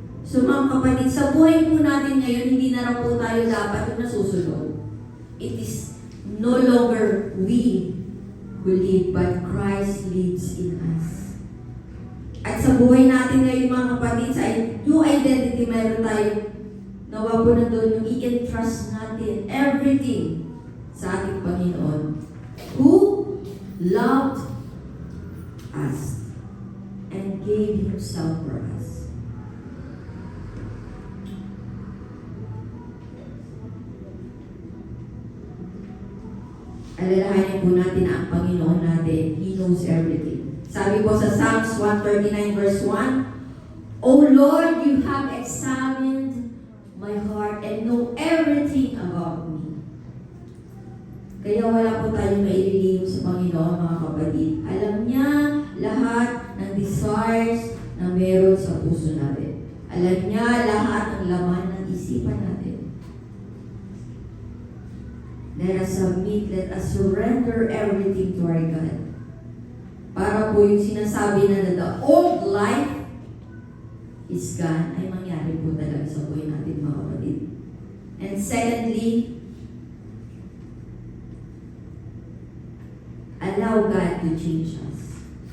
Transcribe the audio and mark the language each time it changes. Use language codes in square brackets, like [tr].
[tl] So mga kapatid, sa buhay po natin ngayon, hindi na lang po tayo dapat yung nasusunod. [en] It is no longer we who live, but Christ lives in us. [tl] At sa buhay natin ngayon mga kapatid, sa new identity, meron tayo nawa po na doon yung i-entrust natin everything sa ating Panginoon [en] who loved us and gave Himself for us. [tl] Alalahanin po natin na ang Panginoon natin, [en] He knows everything. [tl] Sabi po sa Psalms 139 verse 1, [en] O Lord, you have examined my heart and know everything about me. [tl] Kaya wala po tayong maililihim sa Panginoon, mga kapatid. Alam niya lahat ng desires na meron sa puso natin. Alam niya lahat ng laman ng isipan natin. [en] Let us submit, let us surrender everything to our God. [tl] Para po yung sinasabi na [en] the old life is gone, [tl] ay mangyari po talaga sa buhay natin mga kapatid. [en] And secondly, allow God to change us.